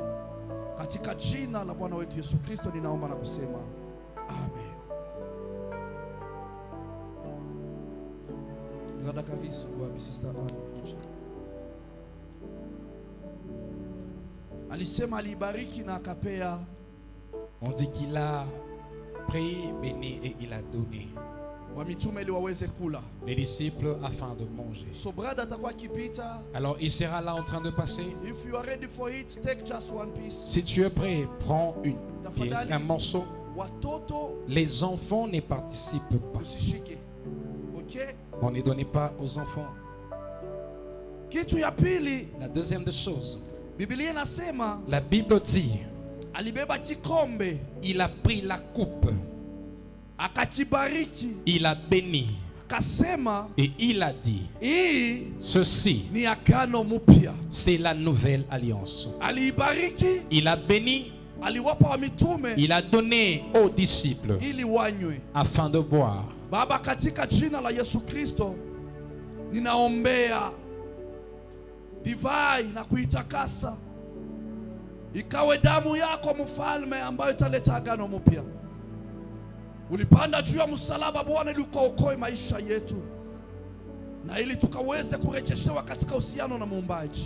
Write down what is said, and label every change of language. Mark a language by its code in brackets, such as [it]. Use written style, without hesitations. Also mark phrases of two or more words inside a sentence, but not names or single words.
[sw] Katika jina la Bwana wetu Yesu Kristo ninaomba na kusema amen. Dada Karisi, wapi sister Anna? Alisema alibariki na akapea. [fr] On dit qu'il a pris, béni et il a donné. [sw] Wa mitume ili waweze kula. [fr] Les disciples afin de manger. [en] So brother [sw] atakuwa kipita. [fr] Alors il sera là en train de passer. [en] If you are ready for it, take just one piece. [fr] Si tu es prêt, prends une pièce, un morceau. [sw] Watoto [fr] Les enfants ne participent pas. [sw] usishike. Okay? [fr] On ne donne pas aux enfants. [sw] Kitu ya pili, [fr] La deuxième des choses, [sw] Biblia inasema [fr] la Bible dit, [sw] alibeba kikombe, [fr] il a pris la coupe, [sw] akakibariki, [fr] il a béni [sw] akasema [fr] et il a dit, [sw] hii [fr] ceci, [sw] ni agano mpya. [fr] c'est la nouvelle alliance. [sw] Aliibariki, [fr] Il a béni, [sw] aliwapa wa mitume [fr] il a donné aux disciples [sw] ili wanywe. [fr] afin de boire. [sw] Baba, katika jina la Yesu Kristo ninaombea divai na kuitakasa, ikawe damu yako mfalme, ambayo italeta agano mpya. Ulipanda juu ya msalaba Bwana ili ukaokoe maisha yetu na ili tukaweze kurejeshewa katika uhusiano na Muumbaji.